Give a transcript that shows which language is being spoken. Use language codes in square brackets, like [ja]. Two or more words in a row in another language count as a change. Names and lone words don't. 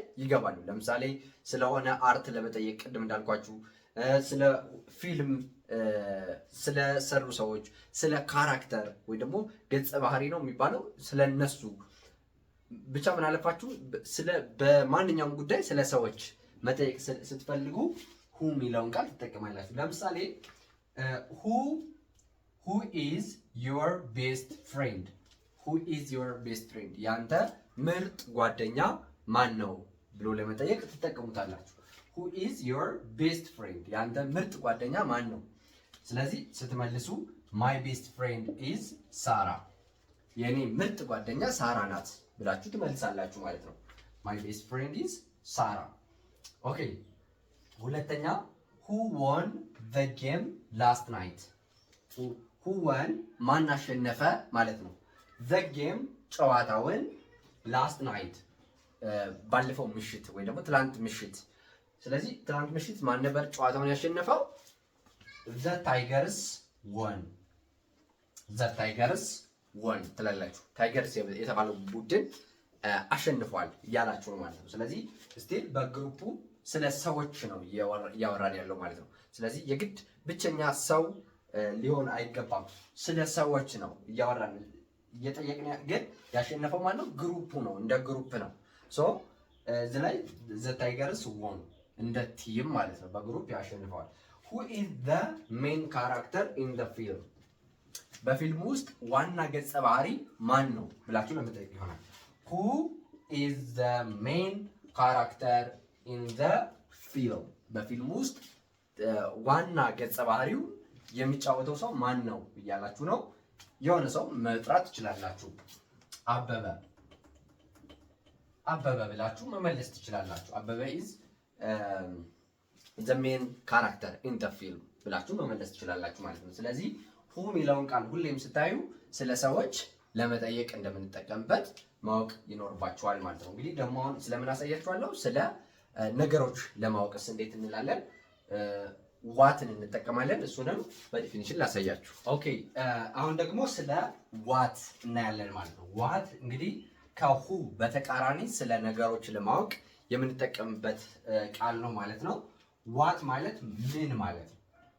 [am] ይገባሉ። ለምሳሌ ስለሆነ አርት ለመጠየቅ ቅድም እንዳልኳችሁ፣ ስለ ፊልም ስለሰሩ ሰዎች፣ ስለ ካራክተር ወይ ደግሞ ገጸ ባህሪ ነው የሚባለው ስለነሱ ብቻ ምን አለፋችሁ በማንኛውም ጉዳይ ስለ ሰዎች መጠየቅ ስትፈልጉ ሁ የሚለውን ቃል ትጠቀማላችሁ። ለምሳሌ [en] who is your best friend? [am] ያንተ ምርጥ ጓደኛ ማን ነው ብሎ ለመጠየቅ ትጠቀሙታላችሁ። [en] who is your best friend? [am] ያንተ ምርጥ ጓደኛ ማን ነው? ስለዚህ ስትመልሱ [en] my best friend is ሳራ፣ [am] የኔ ምርጥ ጓደኛ ሳራ ናት ብላችሁ ትመልሳላችሁ ማለት ነው። [en] my best friend is ሳራ። [am] ኦኬ ሁለተኛ [en] who won the game last night? who won [am] ማን አሸነፈ ማለት ነው። [en] the game [am] ጨዋታውን [en] last night [am] ባለፈው ምሽት ወይ ደግሞ ትላንት ምሽት። ስለዚህ ትላንት ምሽት ማን ነበር ጨዋታውን ያሸነፈው? [en] the tigers won [am] ትላላችሁ። ታይገርስ የተባለው ቡድን አሸንፏል እያላችሁ ነው ማለት ነው። ስለዚህ ስቲል በግሩፑ ስለ ሰዎች ነው እያወራን ያለው ማለት ነው። ስለዚህ የግድ ብቸኛ ሰው ሊሆን አይገባም። ስለ ሰዎች ነው እያወራን እየጠየቅን፣ ግን ያሸነፈው ማለት ነው ግሩፑ ነው፣ እንደ ግሩፕ ነው። ሶ እዚህ ላይ [en] the tigers won [am] እንደ ቲም ማለት ነው፣ በግሩፕ ያሸንፈዋል። [en] who is the main character in the film? [am] በፊልሙ ውስጥ ዋና ገጸ ባህሪ ማን ነው ብላችሁ ለመጠየቅ ይሆናል። [en] who is the main character in the film? [am] በፊልሙ ውስጥ ዋና ገጸ ባህሪው የሚጫወተው ሰው ማን ነው እያላችሁ ነው። የሆነ ሰው መጥራት ትችላላችሁ። አበበ ብላችሁ መመለስ ትችላላችሁ። [en] አበበ is the main character in the film [am] ብላችሁ መመለስ ትችላላችሁ ማለት ነው። ስለዚህ who የሚለውን ቃል ሁሌም ስታዩ ስለ ሰዎች ለመጠየቅ እንደምንጠቀምበት ማወቅ ይኖርባችኋል ማለት ነው። እንግዲህ ደግሞ አሁን ስለምን አሳያችኋለሁ? ስለ ነገሮች ለማወቅስ እንዴት እንላለን? ዋትን እንጠቀማለን። እሱንም በዲፊኒሽን ላሳያችሁ። ኦኬ አሁን ደግሞ ስለ ዋት እናያለን ማለት ነው። ዋት እንግዲህ ከሁ በተቃራኒ ስለ ነገሮች ለማወቅ የምንጠቀምበት ቃል ነው ማለት ነው። ዋት ማለት ምን ማለት ነው?